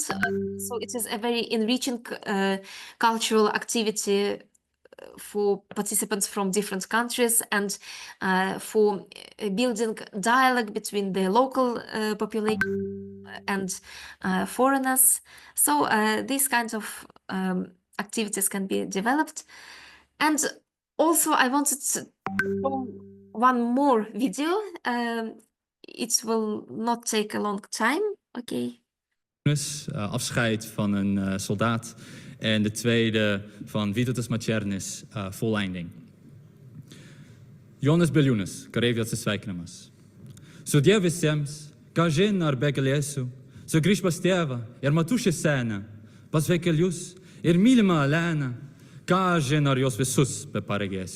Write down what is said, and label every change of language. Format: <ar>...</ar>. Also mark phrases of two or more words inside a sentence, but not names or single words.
<en>So it is a very enriching cultural activity for participants from different countries, and for building dialogue between the local population and foreigners. So these kinds of activities can be developed. And also I wanted to show one more video. It will not take a long time. Okay.</en> <nl>Afscheid van een soldaat. En de tweede van Vytautas Mačernis, volleinding.</nl> <lt>Jonas Beliūnas, kareivijas atsisveikinimas. Sudie visiems, ką žin ar be galėsiu, sugrįž pas tėvą ir matušį seną, pas vaikelius ir mylimą Aleną, ką žin ar jos visus be paregėsiu.</lt>